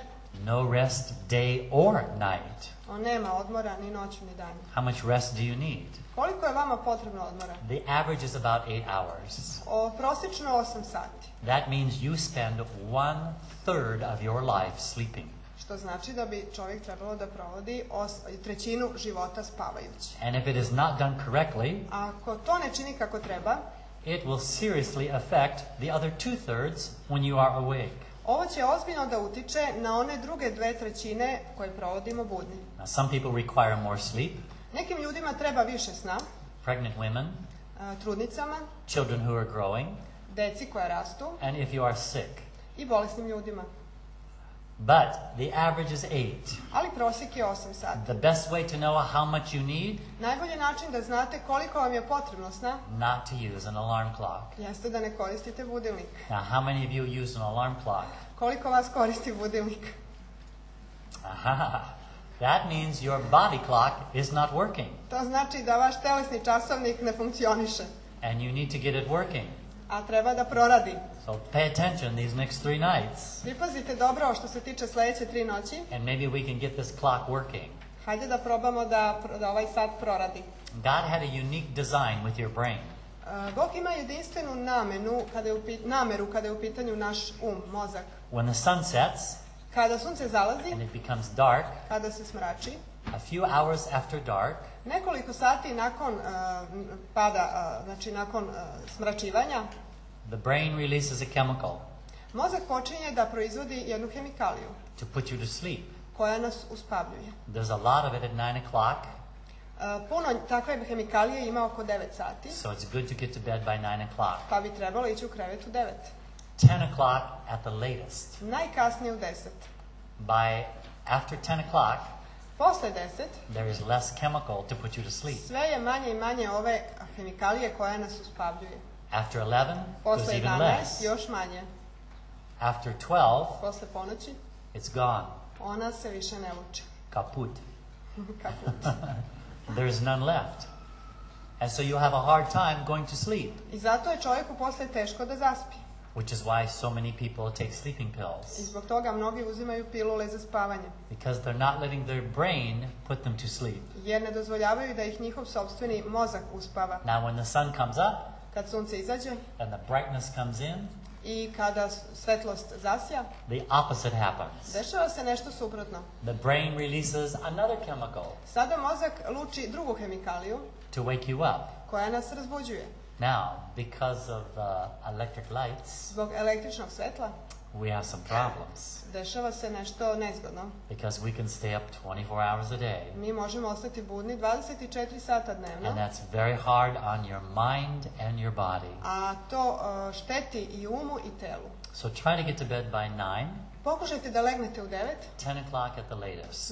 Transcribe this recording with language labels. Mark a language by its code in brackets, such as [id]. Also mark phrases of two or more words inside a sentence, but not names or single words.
[en] no rest day or night. [sr] on nema odmora ni noću ni danju. [en] How much rest do you need? [sr] Koliko je vama potrebno odmora? [en] The average is about 8 hours. [sr] Prosječno 8 sati. [en] That means you spend 1/3 of your life sleeping. [sr] Što znači da bi čovjek trebalo da provodi trećinu života spavajući. [en] And if it is not done correctly, [sr] Ako to ne čini kako treba, [en] it will seriously affect the other 2/3 when you are awake. [sr] ovo će ozbiljno da utiče na one druge 2/3 koje provodimo budni. [en] Now, some people require more sleep. [sr] Nekim ljudima treba više sna, [en] Pregnant women, [sr] trudnicama, [en] children who are growing, [sr] deci koja rastu [en] and if you are sick. [sr] i bolesnim ljudima. [en] But the average is 8. [sr] Ali prosjek je 8 sati. [en] The best way to know how much you need, [sr] Najbolji način da znate koliko vam je potrebno sna [en] not to use an alarm clock. [sr] jeste da ne koristite budilnik. [en] Now, how many of you use an alarm clock? [sr] Koliko vas koristi budilnik? Aha. [en] That means your body clock is not working, [sr] To znači da vaš telesni časovnik ne funkcioniše, [en] and you need to get it working. [sr] a treba da proradi. [en] So pay attention these next 3 nights, [sr] Pripazite dobro što se tiče sledeće 3 noći. [en] and maybe we can get this clock working. [sr] Hajde da probamo da ovaj sat proradi. [en] God had a unique design with your brain. [sr] Bog ima jedinstvenu nameru kada je u pitanju naš mozak. [en] When the sun sets [sr] Kada sunce zalazi, [en] and it becomes dark, [sr] kada se smrači, [en] a few hours after dark, [sr] nekoliko sati nakon pada, znači nakon smračivanja, [en] the brain releases a chemical [sr] mozak počinje da proizvodi jednu hemikaliju [en] to put you to sleep. [sr] koja nas uspavljuje. [en] There's a lot of it at 9 o'clock, [sr] Puno takve hemikalije ima oko 9 sati, [en] so it's good to get to bed by 9 o'clock. [sr] pa bi trebalo ići u krevet u 9. [en] 10 o'clock at the latest. [sr] Najkasnije u 10. [en] After 10 o'clock, [sr] Posle 10, [en] there is less chemical to put you to sleep. [sr] sve je manje i manje ove hemikalije koja nas uspavljuje. [en] After 11, there's [sr] Posle [en] even [sr] 11, [en] less. [sr] još manje. [en] After 12, [sr] Posle ponoći, [en] it's gone. [sr] ona se više ne luči. [en] Kaput. [sr] Kaput. [en] There's none left. And so you have a hard time going to sleep, [sr] I zato je čovjeku posle teško da zaspi. [en] which is why so many people take sleeping [sr] I [en] pills. [sr] zbog toga mnogi uzimaju pilule za spavanje. [en] Because they're not letting their brain put them to sleep. [sr] Jer ne dozvoljavaju da ih njihov sopstveni mozak uspava. [en] Now when the sun comes up [sr] Kad sunce izađe [en] and the brightness comes in, [sr] I kada svetlost zasja, [en] the opposite happens. [sr] dešava se nešto suprotno. [en] The brain releases another chemical [sr] Sada mozak luči drugu hemikaliju [en] to wake you up. [sr] koja nas razbuđuje. [en] Now, because of the electric lights, [sr] Zbog električnog svetla [en] we have some problems [sr] dešava se nešto nezgodno. [en] because we can stay up 24 hours a day. [sr] Mi možemo ostati budni 24 sata dnevno, [en] And that's very hard on your mind and your body. [sr] a to šteti i umu i telu. [en] So try to get to bed by 9, [sr] Pokušajte da legnete u 9, [en] 10 o'clock at the latest.